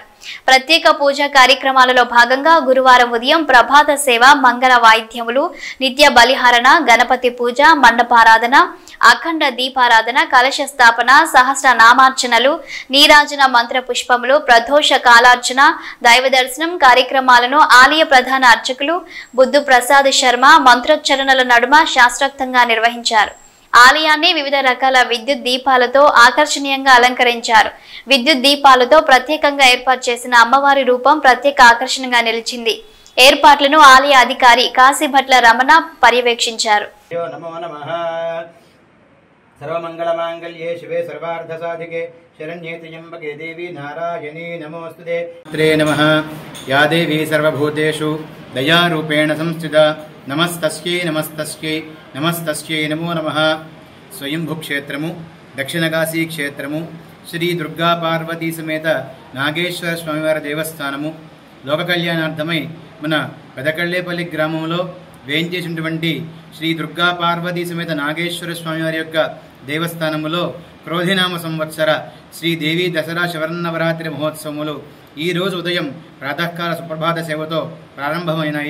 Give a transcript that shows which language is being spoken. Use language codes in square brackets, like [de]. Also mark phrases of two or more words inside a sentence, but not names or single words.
[te] ప్రత్యేక పూజా కార్యక్రమాలలో భాగంగా గురువారం ఉదయం ప్రభాత సేవ, మంగళ వాయిద్యములు, నిత్య బలిహరణ, గణపతి పూజ, మండపారాధన, అఖండ దీపారాధన, కలశ స్థాపన, సహస్ర నామార్చనలు, నీరాజన మంత్ర పుష్పములు, ప్రదోష కాలార్చన, దైవ దర్శనం కార్యక్రమాలను ఆలయ ప్రధాన అర్చకులు బుద్ధు ప్రసాద్ శర్మ మంత్రోచ్చరణల నడుమ శాస్త్రోక్తంగా నిర్వహించారు. ఆలయాన్ని వివిధ రకాల విద్యుత్ దీపాలతో ఆకర్షణీయంగా అలంకరించారు. విద్యుత్ దీపాలతో ప్రత్యేకంగా ఏర్పాటు చేసిన అమ్మవారి రూపం ప్రత్యేక ఆకర్షణగా నిలిచింది. ఏర్పాట్లను ఆలయ అధికారి కాశీభట్ల రమణ పర్యవేక్షించారు. [sa] सर्वमंगलमांगल्ये शिवे सर्वार्धसाधिके शरण्ये त्र्यंबके देवी नारायणी नमोस्तुते नमः। या देवी सर्वभूतेषु दयारूपेण संस्थिता नमस्तस्यै नमस्तस्यै नमस्तस्यै नमो नमः। [te] స్వయంభూక్షేత్రము దక్షిణకాశీ క్షేత్రము శ్రీ దుర్గా పార్వతీ సమేత నాగేశ్వర స్వామివారి దేవస్థానము లోక కల్యాణార్థమై మన పెదకళ్ళేపల్లి గ్రామంలో వేయించేసినటువంటి శ్రీ దుర్గా పార్వతీ సమేత నాగేశ్వర స్వామి వారి యొక్క దేవస్థానములో క్రోధినామ సంవత్సర శ్రీదేవి దసరా శరన్నవరాత్రి మహోత్సవములు ఈ రోజు ఉదయం ప్రాతకాల సుప్రభాత సేవతో ప్రారంభమైనాయి.